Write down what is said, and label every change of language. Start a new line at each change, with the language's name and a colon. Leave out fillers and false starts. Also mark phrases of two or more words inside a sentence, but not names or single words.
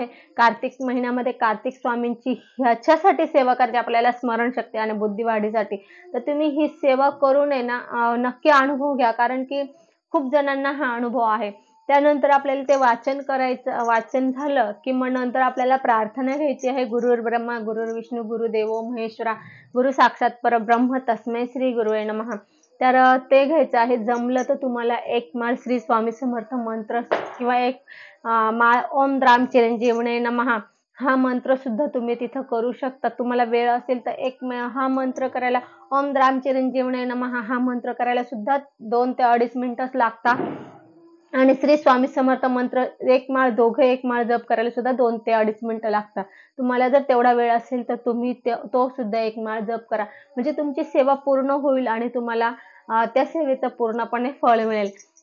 Marathi: कार्तिक महिन्यामध्ये कार्तिक स्वामींची ह्याच्यासाठी सेवा करायची आपल्याला, स्मरणशक्ती आणि बुद्धिवाढीसाठी. तर तुम्ही ही सेवा करून आहे ना नक्की अनुभव घ्या, कारण की खूप जणांना हा अनुभव आहे. त्यानंतर आपल्याला ते वाचन करायचं. वाचन झालं की मग नंतर आपल्याला प्रार्थना घ्यायची आहे.
Sanskrit: गुरुर्ब्रह्मा गुरुर्विष्णू गुरुदेवो महेश्वरा गुरु साक्षात परब्रह्म तस्मै श्री गुरुवे नमः.
Marathi: तर ते घ्यायचं आहे. जमलं तर तुम्हाला एक माळ श्री स्वामी समर्थ मंत्र किंवा एक माळ
Sanskrit: ओम राम चिरंजीवने नमः
Marathi: हा मंत्र सुद्धा तुम्ही तिथं करू शकता. तुम्हाला वेळ असेल तर हा मंत्र करायला,
Sanskrit: ओम राम चिरंजीवने नमः
Marathi: हा मंत्र करायला सुद्धा 2 ते 2.5 मिनिटच लागतात आणि श्री स्वामी समर्थ मंत्र एक माळ, दोघं एक माळ जप करायला सुद्धा 2 ते 2.5 मिनिटं लागतात. तुम्हाला जर तेवढा वेळ असेल तर तुम्ही तो सुद्धा एक माळ जप करा. म्हणजे तुमची सेवा पूर्ण होईल आणि तुम्हाला त्या सेवेचं पूर्णपणे फळ मिळेल.